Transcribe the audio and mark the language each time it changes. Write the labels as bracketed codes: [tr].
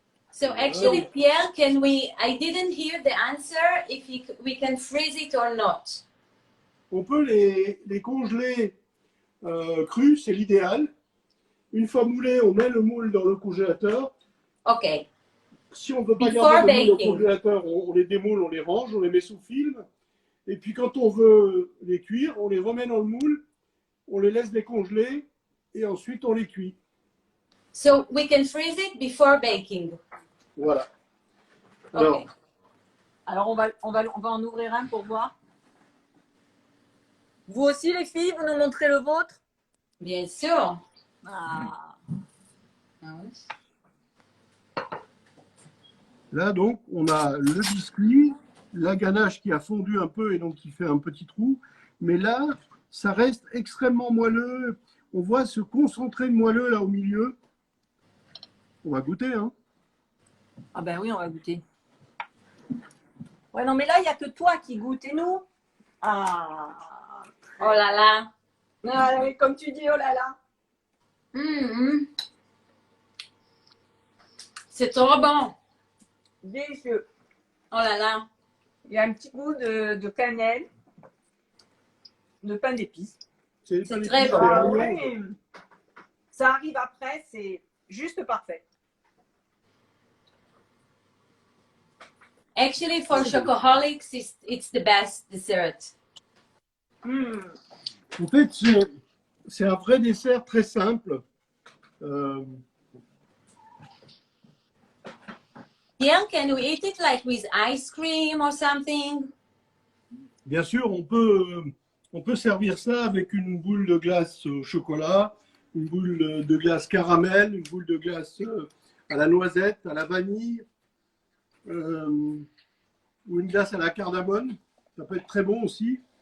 [en] So actually, Pierre, I didn't hear the answer if we can freeze it or not. [fr] On peut les congeler crus, c'est l'idéal. Une fois moulés, on met le moule dans le congélateur. [en] Okay. [fr] Si on ne veut pas [en] Before [fr] garder le moule au [en] baking. [fr] congélateur, on les démoule, on les range, on les met sous film. Et puis quand on veut les cuire, on les remet dans le moule, on les laisse décongeler et ensuite on les cuit. [en] So we can freeze it before baking. [fr] Voilà. [en] Okay. [fr] Alors, on va en ouvrir un pour voir. Vous aussi, les filles, vous nous montrez le vôtre? Bien sûr. Ah. Là, donc, on a le biscuit, la ganache qui a fondu un peu et donc qui fait un petit trou. Mais là, ça reste extrêmement moelleux. On voit ce concentré de moelleux là au milieu. On va goûter, hein. Ah ben oui, on va goûter. Ouais, non, mais là, il n'y a que toi qui goûte. Et nous? Ah. Oh là là. Ah oui, comme tu dis, oh là là. Mhm. C'est trop bon. Délicieux. Oh là là. Il y a un petit goût de cannelle, de pain d'épices. C'est très bon. Ah oui. Ça arrive après, c'est juste parfait. [en] Actually, for chocoholics, it's the best dessert. [fr] En fait, c'est un vrai dessert très simple. [en] Yeah, can we eat it like with ice cream or something? [fr] Bien sûr, on peut servir ça avec une boule de glace au chocolat, une boule de glace caramel, une boule de glace à la noisette, à la vanille, ou une glace à la cardamone. Ça peut être très bon aussi.